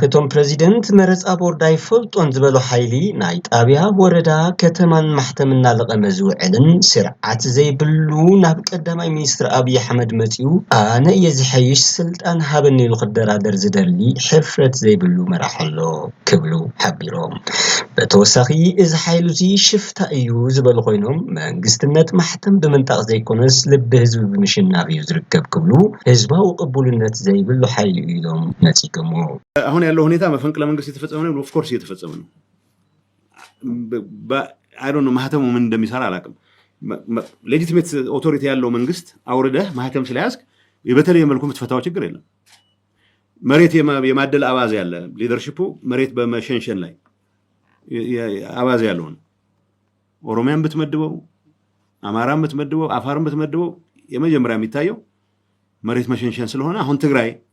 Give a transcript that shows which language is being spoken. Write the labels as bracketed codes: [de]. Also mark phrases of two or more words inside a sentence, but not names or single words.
[ti] እቶም ፕሬዚደንት መረፃ ቦርድ ኣይፈልጦን ዝበሉ ሓይሊ ናይ ጣብያ ወረዳ ከተማን ማሕተም እናለቐመ ዝውዕልን ስርዓት ዘይብሉ ናብ ቀዳማይ ሚኒስትር ኣብይ ኣሕመድ መፂኡ ኣነ እየ ዝሐይሽ ስልጣን ሃበኒ ኢሉ ክደራደር ዝደሊ ሕፍረት ዘይብሉ መራሒ ኣሎ ክብሉ ሓቢሮም በተወሳኺ እዚ ሓይሉ እዚ ሽፍታ እዩ ዝበሉ ኮይኖም መንግስትነት ማሕተም ብምንጣቅ ዘይኮነስ ልቢ ህዝቢ ብምሽናብ እዩ ዝርከብ ክብሉ ህዝባዊ ቅቡልነት ዘይብሉ ሓይሉ ኢሎም ነፂገሙ [am] አሁን ያለው ሁኔታ መፈንቅለ መንግስት የተፈጸመ ነው [en] of course [am] የተፈጸመ ነው [en] I don't know [am] ማህተሙ ምን እንደሚሰራ አላውቅም [en] legitimate authority [am] ያለው መንግስት አውርደህ ማህተም ስለያዝክ በተለየ መልኩ የምትፈታው ችግር የለም መሬት የማደል አባዝ ያለ ሊደርሺፑ መሬት በመሸንሸን ላይ አባዝ ያለው ኦሮሚያን ብትመድበው አማራን ብትመድበው አፋርን ብትመድበው የመጀመሪያ የሚታየው መሬት መሸንሸን ስለሆነ አሁን ትግራይ